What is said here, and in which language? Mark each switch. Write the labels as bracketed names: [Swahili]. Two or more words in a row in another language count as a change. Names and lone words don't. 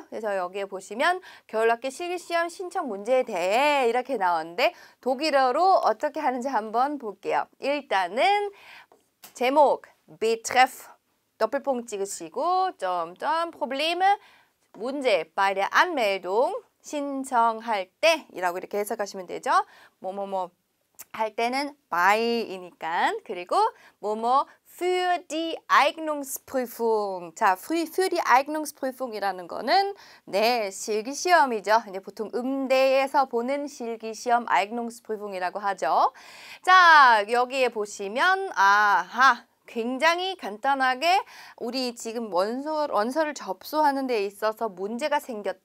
[Korean] 그래서 여기에 보시면 겨울학기 실기시험 신청 문제에 대해 이렇게 나오는데 독일어로 어떻게 하는지 한번 볼게요. 일단은 제목, betreff, 도플punkt 찍으시고 점점 Probleme, 문제, [German] bei der Anmeldung [Korean] 신청할 때이라고 이렇게 해석하시면 되죠. 뭐뭐뭐 할 때는 by이니까 그리고 뭐뭐 [German] für die Eignungsprüfung. [Korean] 자, [German] für die Eignungsprüfung [Korean] 이라는 거는 네, 실기시험이죠. 이제 보통 음대에서 보는 실기시험 Eignungsprüfung이라고 하죠. 자, 여기에 보시면 굉장히 간단하게 우리 지금 원서를 접수하는 데 있어서 문제가 생겼다.